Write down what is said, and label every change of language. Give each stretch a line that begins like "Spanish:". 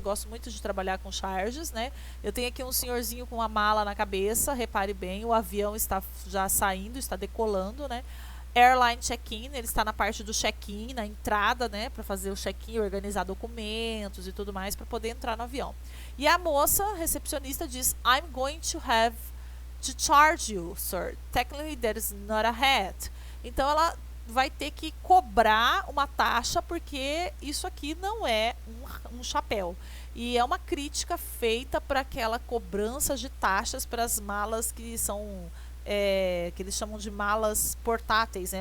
Portuguese: Gosto muito de trabalhar com charges, né? Eu tenho aqui um senhorzinho com uma mala na cabeça, repare bem, o avião está já saindo, está decolando, né? Airline check-in, ele está na parte do check-in, na entrada, né? Para fazer o check-in, organizar documentos e tudo mais para poder entrar no avião. E a moça, recepcionista, diz:
English: I'm going to have to charge you, sir. Technically, that is not a hat.
Portuguese: Então, ela vai ter que cobrar uma taxa porque isso aqui não é um chapéu. E é uma crítica feita para aquela cobrança de taxas para as malas que são, que eles chamam de malas portáteis, né?